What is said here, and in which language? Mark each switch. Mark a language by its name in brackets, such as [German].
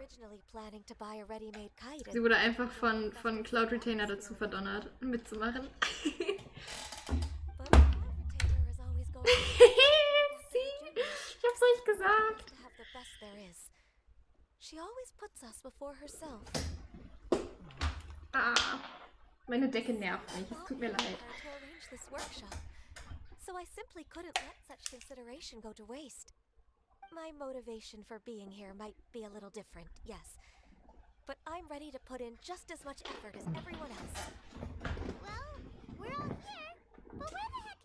[English] originally planning to buy a ready-made kite. [German] Sie wurde einfach von Cloud Retainer dazu verdonnert, mitzumachen. [English] But Cloud Retainer is always going [German] Sie, ich hab's euch gesagt. [English] to have the best there is. She always puts us before herself. [German] Ah, meine Decke nervt mich. Es tut mir leid. [English] To arrange this workshop, so I simply couldn't let such consideration go to waste. My motivation for being here might be a little different, yes, but I'm ready to put in just as much effort as everyone else. Well, we're all here, but where the